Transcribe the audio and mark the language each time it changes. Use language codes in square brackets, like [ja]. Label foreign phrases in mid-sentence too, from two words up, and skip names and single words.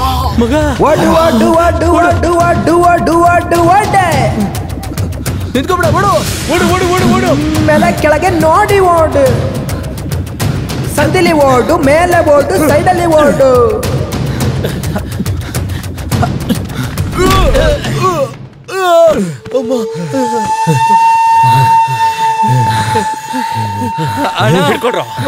[kn] ಒಡು ಒಡು ಒಡು ಒಡು ಒಡು ಒಡು ಒಡು ಒಡೆ ನಿಂತ್ಕೊಬಿಡ ಓಡು ಓಡು ಓಡು ಓಡು ಓಡು ಮೇಲೆ ಕೆಳಗೆ ನೋಡಿ ಓಡು ಸಂದಿಲಿ ಓಡು ಮೇಲೆ ಓಡು ಸೈಡಲ್ಲಿ ಓಡು ಹಿಡ್ಕೊಡ್ರೋ